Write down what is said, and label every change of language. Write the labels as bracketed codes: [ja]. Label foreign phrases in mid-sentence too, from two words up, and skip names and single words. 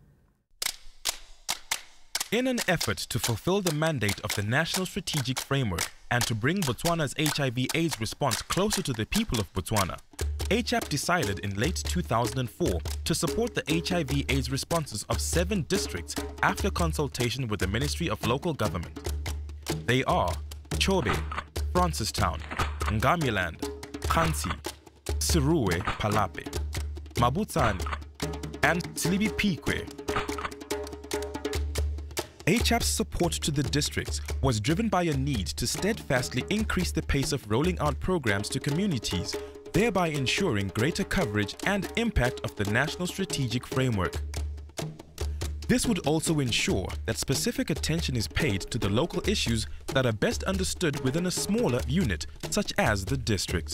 [en] In an effort to fulfill the mandate of the National Strategic Framework and to bring Botswana's HIV/AIDS response closer to the people of Botswana, HAP decided in late 2004 to support the HIV/AIDS responses of 7 districts after consultation with the Ministry of Local Government. They are Chobe, Francistown, Ngamiland, Khansi, Siruwe Palape, Mabutsani, and Silibi Pikwe. HAP's support to the districts was driven by a need to steadfastly increase the pace of rolling out programs to communities, thereby ensuring greater coverage and impact of the National Strategic Framework. This would also ensure that specific attention is paid to the local issues that are best understood within a smaller unit, such as the district.